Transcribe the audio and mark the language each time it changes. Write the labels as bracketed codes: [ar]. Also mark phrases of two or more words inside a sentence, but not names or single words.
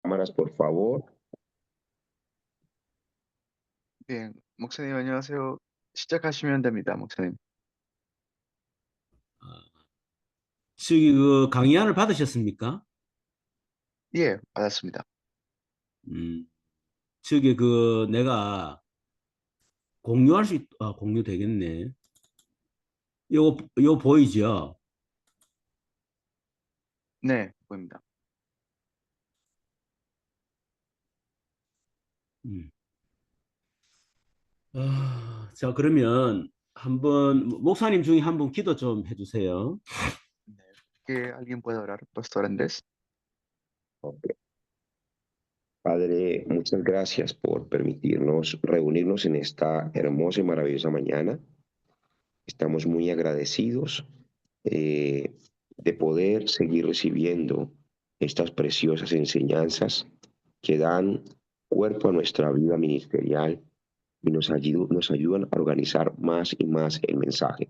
[es] cámaras, por favor. [ko] 네, 목사님 안녕하세요. 시작하시면 됩니다, 목사님. 저기 그 강의안을 받으셨습니까? 예, 받았습니다. 저기 그 내가 공유할 수 공유 되겠네. 요 보이죠? 네, 보입니다. 음. 자, 그러면 한번 목사님 중에 한 분 기도 좀 해주세요. 네, [es] ¿que alguien puede orar, Pastor Andrés? Ok. Padre, muchas gracias por permitirnos reunirnos en esta hermosa y maravillosa mañana. Estamos muy agradecidos de poder seguir recibiendo estas preciosas enseñanzas que dan cuerpo a nuestra vida ministerial y nos ayudan a organizar más y más el mensaje.